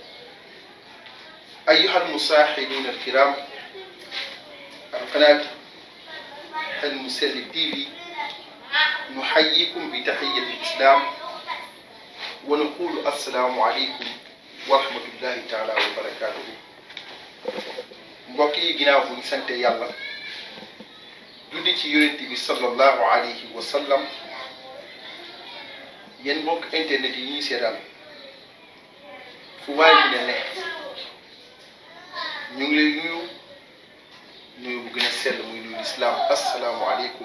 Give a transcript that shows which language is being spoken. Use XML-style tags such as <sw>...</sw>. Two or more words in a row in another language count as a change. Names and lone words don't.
<ar>أيها المشاهدون الكرام القناة المسلم TV نحييكم بتحية الإسلام ونقول السلام عليكم ورحمة الله تعالى وبركاته.</ar> <wo>mbokk yi ginnaaw bu ñu sante yàlla julli ci yonent bi</wo> <ar>صلى الله عليه وسلم,</ar> <wo>yéen mbokk internet yi ñuy seetaan fu waay mu ne ñu ngi lay nuyu bu gën a sell muy nuyu lislaam</wo> <ar>السلام عليكم.</ar>